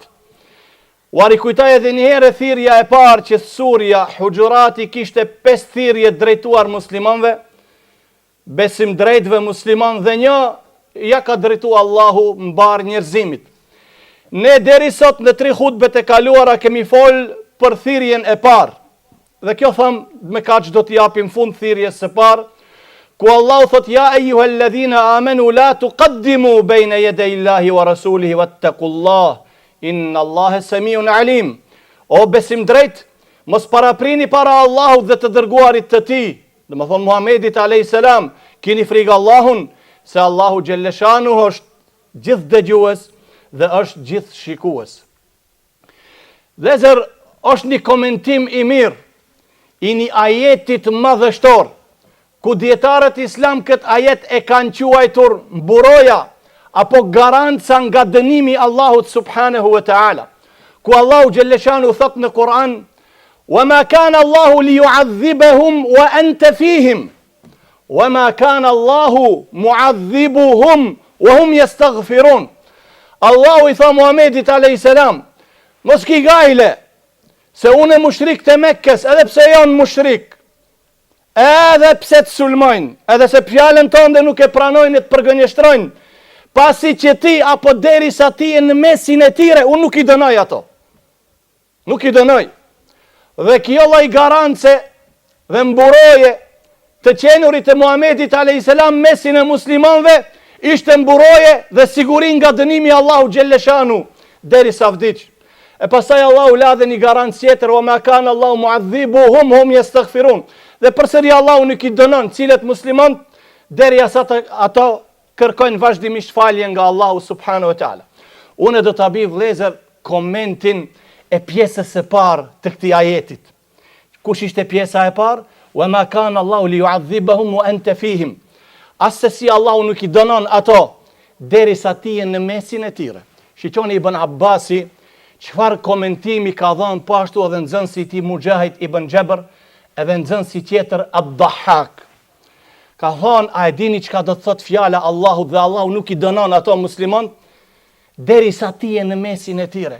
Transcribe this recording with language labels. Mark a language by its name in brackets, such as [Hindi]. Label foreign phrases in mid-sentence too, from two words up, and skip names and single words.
[Albanian] U rikujtoj edhe një herë thirrja e parë që surja Hujurati kishte 5 thirrje drejtuar muslimanëve, besim drejtëve musliman dhe një ja ka drejtu Allahu mbar njerëzimit. Ne deri sot në 3 hutbet e kaluara kemi fol për thirrjen e parë. Dhe kjo tham me kaq do t'i japim fund thirrjes së parë, ku Allahu thot [Arabic] يا أيها الذين آمنوا لا تقدموا بين يدي الله ورسوله واتقوا الله إن الله سميع عليم. [Albanian] O besim drejt, mos paraprini para Allahut dhe të dërguarit të tij. Dhe më thonë Muhammedit a.s. Kini frikë Allahun, se Allahu xhelleshanu është gjithë dëgjues dhe është gjithë shikues. Dhe zër është një komentim i mirë i një ajetit madhështor, ku dietarët islam këtë ajet e kanë quajtur mburoja apo garanca nga dënimi Allahut [Arabic] سبحانه وتعالى, [Albanian] ku Allahu xhelleshanu thot në Kur'an: [Arabic] وَمَا كَانَ اللَّهُ لِيُعَذِّبَهُمْ وَأَنْتَ فِيهِمْ وَمَا كَانَ اللَّهُ مُعَذِّبُهُمْ وَهُمْ يَسْتَغْفِرُونَ. [Albanian] Allahu i tha Muhammedit a.s. mos ki gajle, se unë e mushrik të Mekkes, edhe pse janë mushrik, edhe pse të sulmojnë, edhe se fjalën tënde nuk e pranojnë e të përgënjeshtrojnë, pasi që ti apo derisa ti e në mesin e tire, unë nuk i dënoj ato. Nuk i dënoj. Dhe kjo lloj garance dhe mburoje të qenurit e Muhammedit a.s. mesin e muslimanëve ishte mburoje dhe sigurin nga dënimi Allahu xhelleshanu derisa vdiq. E pastaj Allahu la dhe një garancë tjetër: [Arabic] وما كان الله معذبهم هم يستغفرون. [Albanian] Dhe përsëri Allahu nuk i dënon cilët musliman derisa ato kërkojnë vazhdimisht falje nga Allahu [Arabic] سبحانه وتعالى. [Albanian] Unë do ta bëj vëllezër komentin e pjesës së parë të këtij ajetit. Kush ishte pjesa e parë? [Arabic] وما كان الله ليعذبهم وأنت فيهم. [Albanian] Asesi Allahu nuk i dënon ato derisa ti je në mesin e tyre. Shiqoni Ibn Abbasi çfarë komentimi ka dhënë, po ashtu edhe nxënësi i tij Mujahid ibn Jabr, edhe nxënësi tjetër Ad-Dahhak. Ka thonë, a e dini çka do të thotë fjala Allahu dhe Allahu nuk i dënon ato musliman derisa ti je në mesin e tyre.